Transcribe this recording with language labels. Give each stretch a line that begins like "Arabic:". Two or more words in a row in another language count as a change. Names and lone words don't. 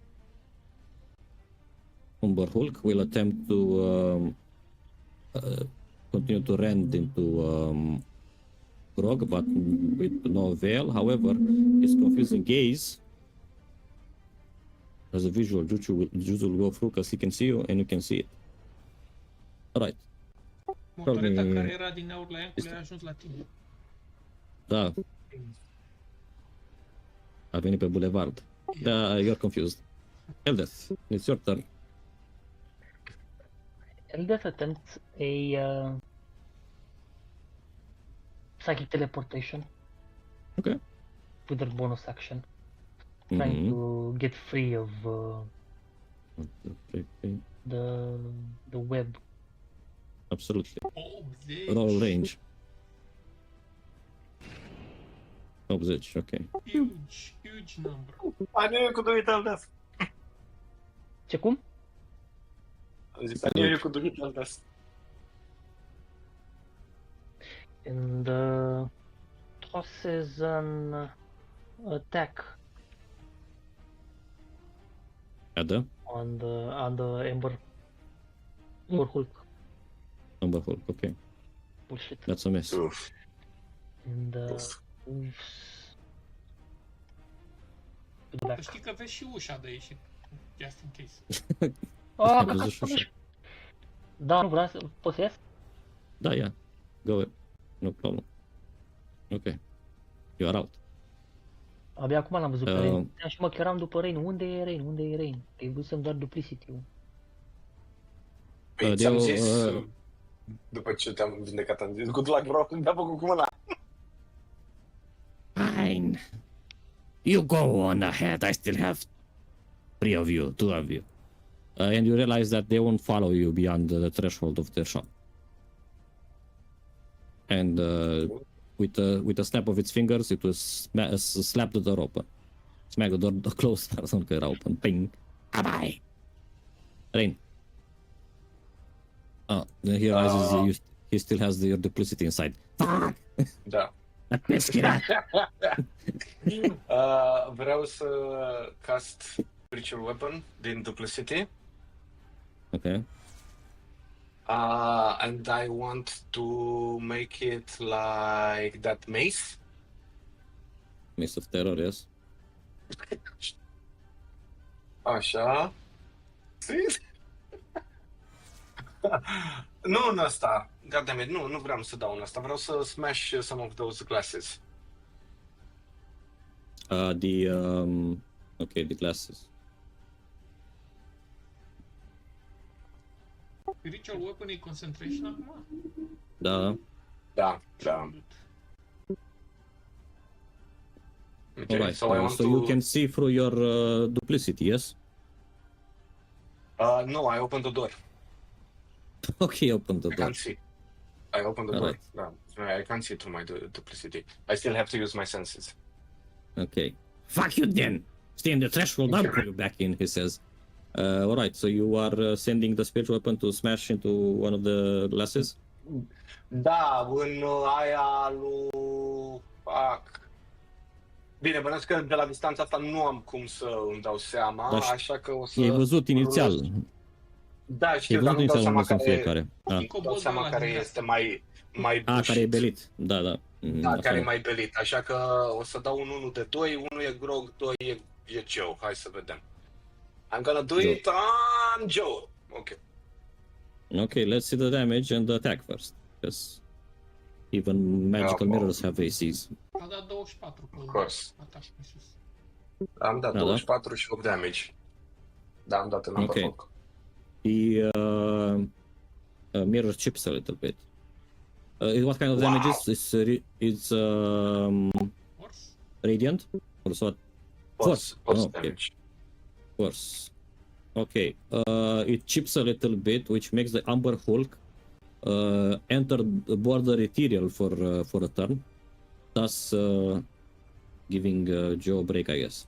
English: Umber Hulk will attempt to continue to rend into Grog, but with no avail. However, his confusing gaze as a visual jutsu will go through because he can see you and you can see it. Alright.
Romanian: Motoreta care era din aur la Iancule a ajuns la tine. Da. A venit pe bulevard. Da,
English: you're confused. Eldeth, it's your turn. Eldeth attempts a psychic teleportation. Okay. With her bonus action. Trying to get free of the web. Absolutely. Oh, Roll range. 80, ok. Huge number. I knew you could do it, Eldeth.
Romanian: Ce cum?
English: I knew you could do it, Eldeth. And tosses an attack on the Ember Hulk. Ember Hulk, ok. Bullshit. That's a miss. Oof. And
Romanian: Să știi că vezi și ușa de ieșit.
English: Just in case.
Romanian: Ah, da, nu vreau să... Poți să ies? Da,
English: yeah. Go ahead. No problem. Ok. You are out.
Romanian: Abia acum l-am văzut pe Rain. Și mă chiaram după Rain. Unde e Rain? Unde e Rain? Că-i văzusem doar Duplicity-ul. Păi ți-am zis, după ce te-am vindecat, am zis,
English: good luck, bro,
Romanian: mi-a făcut cu mâna.
English: Fine. You go on ahead. I still have 3 of you, 2 of you. And you realize that they won't follow you beyond the threshold of their shop. And with a snap of its fingers, it was slap the door open. Smack the door closed, doesn't get open. Ping. Bye-bye. Rain. Oh, then he realizes he still has your duplicity inside. Fuck!
Romanian: Da. Vreau să cast Spiritual Weapon din Duplicity. Okay.
English: And I want to make it like that mace. Mace of Terror, yes.
Romanian: Așa. Nu în ăsta. Goddammit, nu vreau să dau în ăsta. Vreau să
English: smash some of those glasses. Okay, the glasses.
Romanian: Spiritual Weapon e concentration acum? Da.
English: Okay, alright, so you can see through your duplicity, yes? No, I opened the door. Okay, open the door. I can't see. I opened the door. No, I can't see through my duplicity. I still have to use my senses. Okay. Fuck you then! Stay in the threshold, I'll put you back in, he says. Alright, so you are sending the spiritual weapon to smash into one of the glasses?
Romanian: Da, în aia lui... Fuck. Bine, bănuiesc că de la distanța asta nu am cum să îmi dau seama, așa că o să... I-ai văzut inițial. Da, știu, dar nu-mi dau seama care este mai bușit. Care e belit, da. Da, care e mai belit, așa că o să dau un 1 de 2, 1 e Grog, 2 e Joe, hai să vedem.
English: I'm gonna do it on Joe. Okay, let's see the damage and the attack first, because even magical mirrors have ACs.
Romanian: A dat 24 pe atac pe sus. Am dat 24 și 8 damage. Da, am dat în ambă foc.
English: The mirror chips a little bit. What kind of damage is it's radiant or what? Force damage. Force. Okay. It chips a little bit, which makes the Amber Hulk enter the border ethereal for a turn, thus giving Joe a break, I guess.